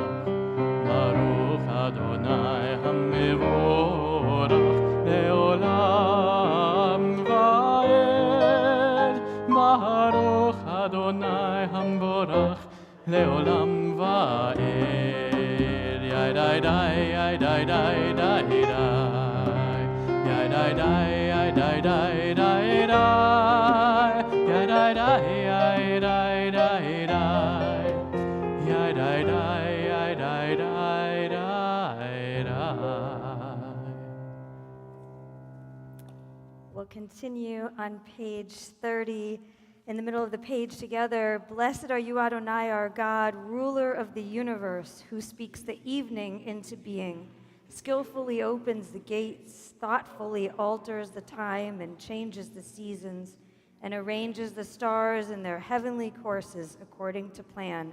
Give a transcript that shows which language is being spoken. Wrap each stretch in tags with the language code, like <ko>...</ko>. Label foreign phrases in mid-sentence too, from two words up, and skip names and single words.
<he>ברוך אדוני המבורך לעולם ועד. ברוך אדוני המבורך לעולם ועד. יי די די יי די די די די יי די די יי די די די די יי די די יי די די די יי די די יי די די די די.</he> <en>We'll continue on page 30. In the middle of the page together, blessed are you, Adonai, our God, ruler of the universe, who speaks the evening into being, skillfully opens the gates, thoughtfully alters the time and changes the seasons, and arranges the stars in their heavenly courses according to plan.</en>